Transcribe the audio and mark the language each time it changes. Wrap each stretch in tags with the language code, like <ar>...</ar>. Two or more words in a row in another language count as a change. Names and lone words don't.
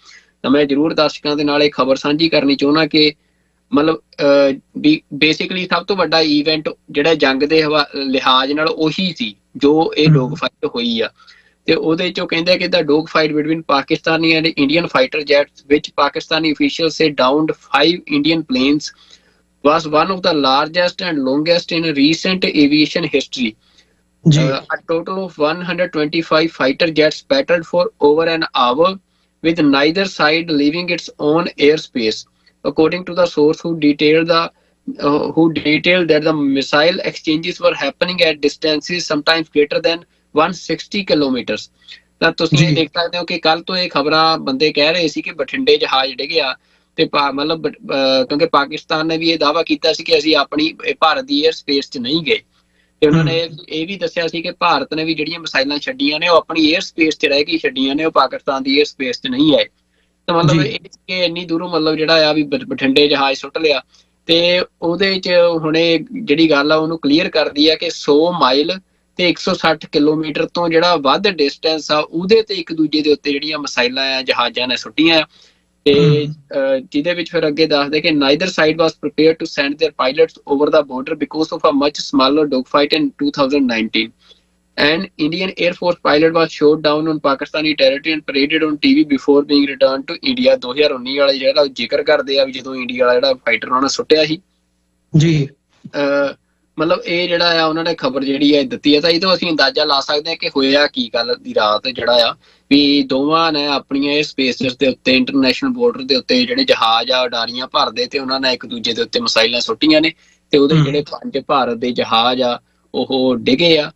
<pa>ਤਾਂ ਮੈਂ ਜ਼ਰੂਰ ਦਰਸ਼ਕਾਂ ਦੇ ਨਾਲ ਇਹ ਖਬਰ ਸਾਂਝੀ ਕਰਨੀ ਚਾਹੁੰਦਾ ਕਿ ਮਤਲਬ ਬੇਸਿਕਲੀ ਸਭ ਤੋਂ ਵੱਡਾ ਈਵੈਂਟ ਜਿਹੜਾ ਜੰਗ ਦੇ ਲਿਹਾਜ਼ ਨਾਲ ਉਹੀ ਸੀ ਜੋ ਇਹ</pa> <en>dog fight</en> <pa>ਹੋਈ ਆ। ਤੇ ਉਹਦੇ ਚੋਂ ਕਹਿੰਦੇ ਕਿ</pa> <en>the dog fight between Pakistani and Indian fighter jets ਵਿਚ ਪਾਕਿਸਤਾਨੀ officials say downed 5 Indian planes was one of the largest and longest in recent aviation history. A total of 125 fighter jets battled for over an hour with neither side leaving its own airspace, according to the source who detailed that the missile exchanges were happening at distances sometimes greater than 160 ਕਿਲੋਮੀਟਰ।</en> <pa>ਤਾਂ ਤੁਸੀਂ ਦੇਖ ਸਕਦੇ ਹੋ ਕਿ ਕੱਲ ਤੋਂ ਇਹ ਖਬਰਾਂ ਬੰਦੇ ਕਹਿ ਰਹੇ ਸੀ ਕਿ ਬਠਿੰਡੇ ਜਹਾਜ਼ ਡਿੱਗਿਆ ਤੇ ਮਤਲਬ ਕਿਉਂਕਿ ਪਾਕਿਸਤਾਨ ਨੇ ਵੀ ਇਹ ਦਾਅਵਾ ਕੀਤਾ ਸੀ ਕਿ ਅਸੀਂ ਆਪਣੀ ਭਾਰਤ ਦੀ</pa> <en>air space</en> <pa>'ਚ ਨਹੀਂ ਗਏ, ਤੇ ਉਹਨਾਂ ਨੇ ਇਹ ਵੀ ਦੱਸਿਆ ਸੀ ਕਿ ਭਾਰਤ ਨੇ ਵੀ ਜਿਹੜੀਆਂ ਮਿਸਾਈਲਾਂ ਛੱਡੀਆਂ ਨੇ ਉਹ ਆਪਣੀ</pa> <en>air space</en> <pa>'ਚ ਰਹਿ ਕੇ ਛੱਡੀਆਂ ਨੇ, ਉਹ ਪਾਕਿਸਤਾਨ ਦੀ</pa> <en>air space</en> <pa>'ਚ ਨਹੀਂ ਆਏ। ਤਾਂ ਮਤਲਬ ਇਹ ਇੰਨੀ ਦੂਰੋਂ ਮਤਲਬ ਜਿਹੜਾ ਆ ਵੀ ਬਠਿੰਡੇ ਜਹਾਜ਼ ਸੁੱਟ ਲਿਆ, ਤੇ ਉਹਦੇ 'ਚ ਹੁਣ ਇਹ ਜਿਹੜੀ ਗੱਲ ਆ ਉਹਨੂੰ ਕਲੀਅਰ ਕਰਦੀ ਆ ਕਿ 100 ਮਾਈਲ ਤੇ 160 ਕਿਲੋਮੀਟਰ ਤੋਂ ਜਿਹੜਾ ਵੱਧ ਡਿਸਟੈਂਸ ਆ ਉਹਦੇ ਤੇ ਇੱਕ ਦੂਜੇ ਦੇ ਉੱਤੇ ਜਿਹੜੀਆਂ ਮਿਸਾਈਲਾਂ ਆ ਜਹਾਜ਼ਾਂ ਨੇ ਸੁੱਟੀਆਂ, ਤੇ ਜਿਹਦੇ ਵਿੱਚ ਫਿਰ ਅੱਗੇ ਦੱਸਦੇ ਕਿ</pa> <en>neither side was prepared to send their pilots over the border because of a much smaller dogfight in 2019. An Indian Air Force pilot was shot down on Pakistani territory and paraded on TV before being returned to India.</en> <pa>2019 ਵਾਲਾ ਜਿਹੜਾ ਜ਼ਿਕਰ ਕਰਦੇ ਆ ਵੀ ਜਦੋਂ ਇੰਡੀਆ ਵਾਲਾ ਜਿਹੜਾ ਫਾਈਟਰ ਉਹਨਾਂ ਨੇ ਸੁੱਟਿਆ ਸੀ ਜੀ, ਮਤਲਬ ਇਹ ਜਿਹੜਾ ਆ ਉਹਨਾਂ ਨੇ ਖਬਰ ਜਿਹੜੀ ਹੈ ਦਿੱਤੀ ਹੈ, ਤਾਂ ਇਹ ਤੋਂ ਅਸੀਂ ਅੰਦਾਜ਼ਾ ਲਾ ਸਕਦੇ ਹਾਂ ਕਿ ਹੋਇਆ ਕੀ ਕੱਲ ਦੀ ਰਾਤ ਜਿਹੜਾ ਆ ਵੀ ਦੋਵਾਂ ਨੇ ਆਪਣੀਆਂ ਇਹ ਸਪੇਸਿਸ ਦੇ ਉੱਤੇ</pa> <en>international border</en> <pa>ਦੇ ਉੱਤੇ ਜਿਹੜੇ ਜਹਾਜ਼ ਆ ਉਡਾਰੀਆਂ ਭਰਦੇ ਤੇ ਉਹਨਾਂ ਨੇ ਇੱਕ ਦੂਜੇ ਦੇ ਉੱਤੇ ਮਿਸਾਈਲਾਂ ਸੁੱਟੀਆਂ ਨੇ, ਤੇ ਉਹਦੇ ਜਿਹੜੇ 5 ਭਾਰਤ ਦੇ ਜਹਾਜ਼ ਆ ਉਹ ਡਿੱਗੇ ਆ।</pa>